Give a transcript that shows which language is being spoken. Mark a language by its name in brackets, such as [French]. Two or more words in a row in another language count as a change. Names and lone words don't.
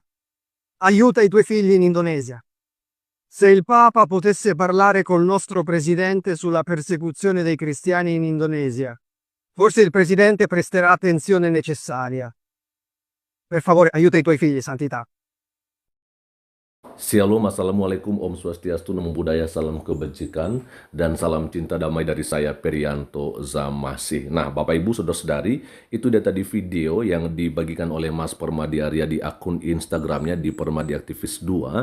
[Italian] Aiuta i tuoi figli in Indonesia. Se il Papa potesse parlare col nostro presidente sulla persecuzione dei cristiani in Indonesia, forse il presidente presterà attenzione necessaria. Per favore, aiuta i tuoi figli, Santità. [Indonesian] Shalom, Assalamualaikum, [Balinese] Om Swastiastu, [Pali] Namo Buddhaya, [Indonesian] salam kebajikan, dan salam cinta damai dari saya, Perianto Zamasih. Nah, Bapak Ibu, Saudara-saudari, itu dia tadi video yang dibagikan oleh Mas Permadi Arya di akun Instagramnya di Permadi Aktivis 2.